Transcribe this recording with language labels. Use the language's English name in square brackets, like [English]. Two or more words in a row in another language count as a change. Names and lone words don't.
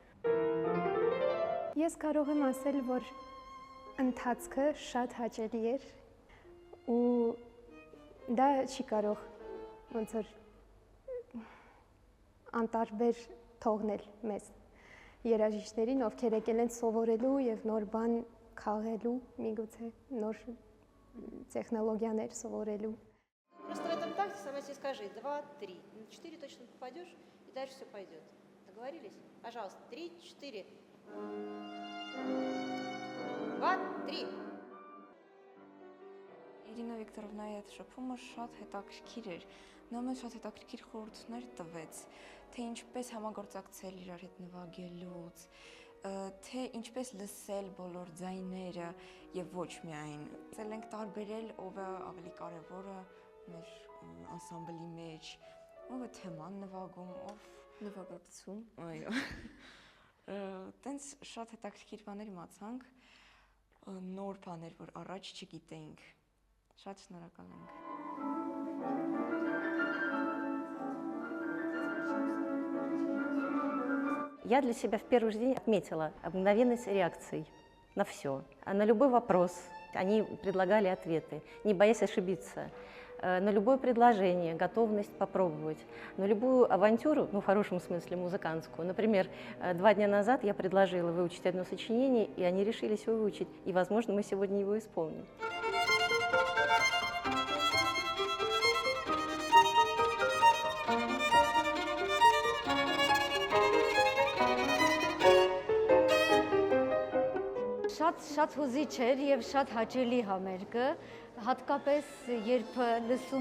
[Armenian] Ես կարող եմ ասել, որ ընթացքը շատ հաճելի էր ու դա չի կարող ոնց որ անտարբեր թողնել մեզ երաժիշտներին, ովքեր եկել են սովորելու եւ нор բան քաղելու, միգուցե նոր технологияներ սովորելու. [Russian] Просто в этом такте сама себе скажи 2, 3. На 4 точно попадешь, и дальше все пойдет. Договорились? Пожалуйста, 3, 4. 2, 3. [Armenian] Իրինա Վիկտորովնայի այդ շփումը շատ հետաքրքիր էր։ Նա մեզ շատ հետաքրքիր խորհուրդներ տվեց, թե ինչպես համագործակցել իրար հետ նվագելուց, թե ինչպես լսել բոլոր ձայները եւ ոչ միայն։ Ցել ենք տարբերել ով է ավելի կարեւորը մեր անսամբլի մեջ, ով է թեման նվագում, ով նվագակցում։ Այո։ Տենց շատ հետաքրքիր բաներ իմացանք, նոր բաներ, որ առաջ չգիտեինք։ Շատ շնորհակալ ենք։ [Russian] Я для себя в первый же день отметила мгновенность реакций на все, на любой вопрос. Они предлагали ответы, не боясь ошибиться. На любое предложение, готовность попробовать. На любую авантюру, ну в хорошем смысле музыкантскую. Например, 2 дня назад я предложила выучить одно сочинение, и они решились его выучить. И, возможно, мы сегодня его исполним. [Armenian] Շատ հուզիչ էր եւ շատ հաճելի համերգը, հատկապես երբ լսում